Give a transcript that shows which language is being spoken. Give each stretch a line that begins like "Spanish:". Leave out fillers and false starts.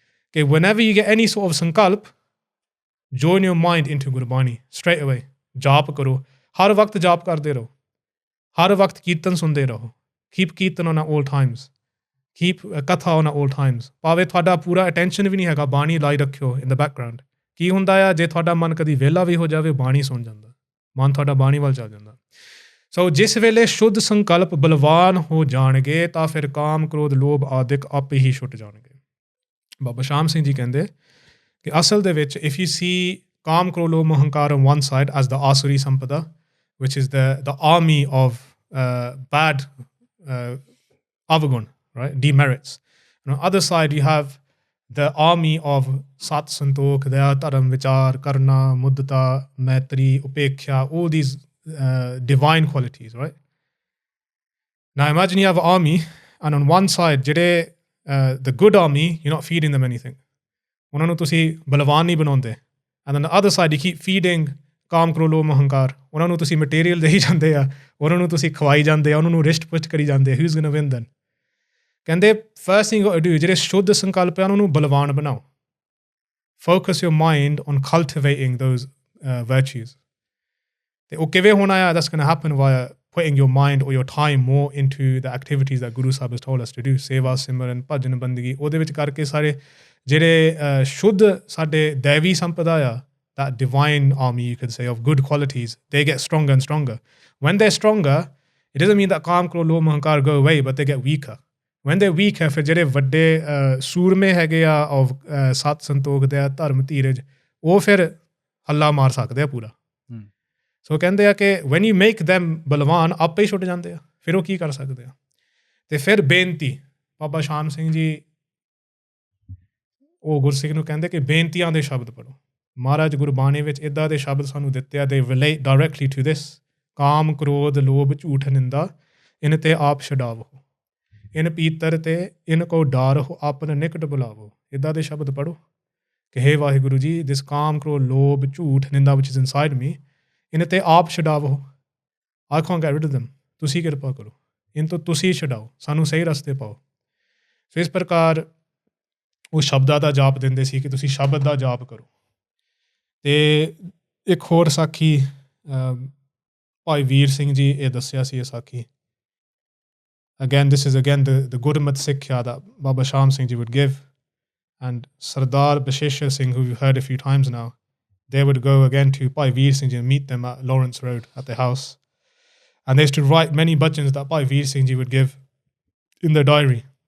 English: Okay, whenever you get any sort of sankalp, join your mind into Gurbani straight away.
Punjabi: ਜਾਪ ਕਰੋ, ਹਰ ਵਕਤ ਜਾਪ ਕਰਦੇ ਰਹੋ, ਹਰ ਵਕਤ ਕੀਰਤਨ ਸੁਣਦੇ ਰਹੋ।
English: Keep kirtan on at all times. Keep katha on at all times.
Punjabi: ਭਾਵੇਂ ਤੁਹਾਡਾ ਪੂਰਾ ਅਟੈਂਸ਼ਨ ਵੀ ਨਹੀਂ ਹੈਗਾ, ਬਾਣੀ ਲਾਈ ਰੱਖਿਓ
English: in the background.
Punjabi: ਕੀ ਹੁੰਦਾ ਆ, ਜੇ ਤੁਹਾਡਾ ਮਨ ਕਦੀ ਵਿਹਲਾ ਵੀ ਹੋ ਜਾਵੇ, ਬਾਣੀ ਸੁਣ ਜਾਂਦਾ, ਮਨ ਤੁਹਾਡਾ ਬਾਣੀ ਵੱਲ ਚੱਲ ਜਾਂਦਾ। ਸੋ ਜਿਸ ਵੇਲੇ ਸ਼ੁੱਧ ਸੰਕਲਪ ਬਲਵਾਨ ਹੋ ਜਾਣਗੇ ਤਾਂ ਫਿਰ ਕਾਮ, ਕ੍ਰੋਧ, ਲੋਭ ਆਦਿਕ ਆਪੇ ਹੀ ਛੁੱਟ ਜਾਣਗੇ। ਬਾਬਾ ਸ਼ਾਮ ਸਿੰਘ ਜੀ ਕਹਿੰਦੇ ਕਿ ਅਸਲ ਦੇ ਵਿੱਚ
English: If you see kaam, krodh, lobh, hankar on one side as the asuri sampada, which is the army of bad avagun, right, demerits. And on the other side you have the army of sat, santokh, daya, dharam, vichar, karna, muddata, maitri, upeksha, all these divine qualities, right? Now imagine you have an army, and on one side ਜਿਹੜੇ the good army, you're not feeding them anything,
Punjabi: ਉਹਨਾਂ ਨੂੰ ਤੁਸੀਂ ਬਲਵਾਨ ਨਹੀਂ ਬਣਾਉਂਦੇ,
English: and on the other side you keep feeding kaam, krodh, lobh, hankar,
Punjabi: ਉਹਨਾਂ ਨੂੰ ਤੁਸੀਂ ਮਟੀਰੀਅਲ ਦੇਈ ਜਾਂਦੇ ਆ, ਉਹਨਾਂ ਨੂੰ ਤੁਸੀਂ ਖਵਾਈ ਜਾਂਦੇ ਆ, ਉਹਨਾਂ ਨੂੰ ਰਿਸ਼ਟ ਪੁਸ਼ਟ ਕਰੀ ਜਾਂਦੇ,
English: who's gonna win then?
Punjabi: ਕਹਿੰਦੇ
English: first thing you do,
Punjabi: ਜਿਹੜੇ ਸ਼ੁੱਧ ਸੰਕਲਪ ਹਨ ਉਹਨੂੰ ਬਲਵਾਨ ਬਣਾਓ।
English: Focus your mind on cultivating those virtues.
Punjabi: ਤੇ ਉਹ ਕਿਵੇਂ ਹੋਣਾ ਆ?
English: that's going to happen via putting your mind or your time more into the activities that Guru Sahib has told us to do,
Punjabi: ਸੇਵਾ, ਸਿਮਰਨ, ਭਜਨ, ਬੰਦਗੀ। ਉਹਦੇ ਵਿੱਚ ਕਰਕੇ ਸਾਰੇ ਜਿਹੜੇ ਸ਼ੁੱਧ ਸਾਡੇ ਦੈਵੀ ਸੰਪਦਾ ਆ,
English: that divine army you could say of good qualities, they get stronger and stronger. When they're stronger, it doesn't mean that kaam, krodh, lobh, hankar go away, but they get weaker. When they're weak
Punjabi: ਹੈ, ਫਿਰ ਜਿਹੜੇ ਵੱਡੇ ਸੂਰਮੇ ਹੈਗੇ ਆ of ਸਤ, ਸੰਤੋਖ, ਦਇਆ, ਧਰਮ, ਧੀਰਜ, ਉਹ ਫਿਰ ਹੱਲਾ ਮਾਰ ਸਕਦੇ ਆ ਪੂਰਾ। ਸੋ ਕਹਿੰਦੇ ਆ ਕਿ
English: when you make them
Punjabi: ਬਲਵਾਨ, ਆਪੇ ਹੀ ਛੁੱਟ ਜਾਂਦੇ ਆ, ਫਿਰ ਉਹ ਕੀ ਕਰ ਸਕਦੇ ਆ। ਤੇ ਫਿਰ ਬੇਨਤੀ, ਬਾਬਾ ਸ਼ਾਮ ਸਿੰਘ ਜੀ ਉਹ ਗੁਰਸਿੱਖ ਨੂੰ ਕਹਿੰਦੇ ਕਿ ਬੇਨਤੀਆਂ ਦੇ ਸ਼ਬਦ ਪੜ੍ਹੋ। ਮਹਾਰਾਜ ਗੁਰਬਾਣੀ ਵਿੱਚ ਇੱਦਾਂ ਦੇ ਸ਼ਬਦ ਸਾਨੂੰ ਦਿੱਤੇ ਆ,
English: they relate directly to this.
Punjabi: ਕਾਮ, ਕ੍ਰੋਧ, ਲੋਭ, ਝੂਠ, ਨਿੰਦਾ, ਇਨ ਤੇ ਆਪ ਛਡਾਵੋ, ਇਨ ਪੀਤਰ ਤੇ ਇਨ ਕੋ ਡਾਰੋ, ਆਪਨ ਨਿਕਟ ਬੁਲਾਵੋ। ਇੱਦਾਂ ਦੇ ਸ਼ਬਦ ਪੜ੍ਹੋ ਕਿ ਹੇ ਵਾਹਿਗੁਰੂ ਜੀ, ਦਿਸ ਕਾਮ, ਕ੍ਰੋਧ, ਲੋਭ, ਝੂਠ, ਨਿੰਦਾ
English: which is inside me,
Punjabi: ਇਨ ਤੇ ਆਪ ਛਡਾਵੋ।
English: I can't get rid of them.
Punjabi: ਤੁਸੀਂ ਕਿਰਪਾ ਕਰੋ, ਇਨ ਤੋਂ ਤੁਸੀਂ ਛਡਾਓ, ਸਾਨੂੰ ਸਹੀ ਰਸਤੇ ਪਾਓ। ਸੋ ਇਸ ਪ੍ਰਕਾਰ ਉਹ ਸ਼ਬਦਾਂ ਦਾ ਜਾਪ ਦਿੰਦੇ ਸੀ ਕਿ ਤੁਸੀਂ ਸ਼ਬਦ ਦਾ ਜਾਪ ਕਰੋ। ਅਤੇ ਇੱਕ ਹੋਰ ਸਾਖੀ ਭਾਈ ਵੀਰ ਸਿੰਘ ਜੀ ਇਹ ਦੱਸਿਆ ਸੀ ਇਹ ਸਾਖੀ।
English: Again, this is again the Gurmukh Sikhya that Baba Shaam Singh Ji would give. And Sardar Basheshwar Singh, who we've heard a few times now, they would go again to Bhai Vir Singh Ji and meet them at Lawrence Road at their house. And they used to write many bhajans that Bhai Vir Singh Ji would give in their diary.